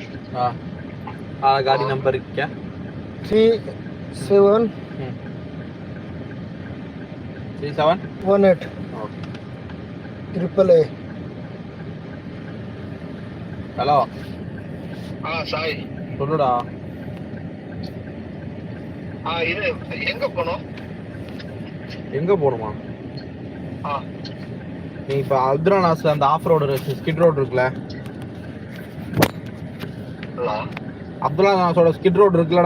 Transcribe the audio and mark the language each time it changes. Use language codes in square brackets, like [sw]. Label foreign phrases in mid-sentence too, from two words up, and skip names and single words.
[hi] हाँ गाड़ी नंबर क्या 3718 37 AAA. [ta] ஹலோ [hi] हाँ साई [ta] சொல்லுடா. இது எங்க போனோம்? எங்க போகணுமா? நீ இப்போ அப்துல்லாஸ்ல அந்த [en] off road skid road [ta] இருக்குல்ல, அப்துல்லாஸோட [en] skid road [ta] இருக்குல்லடா.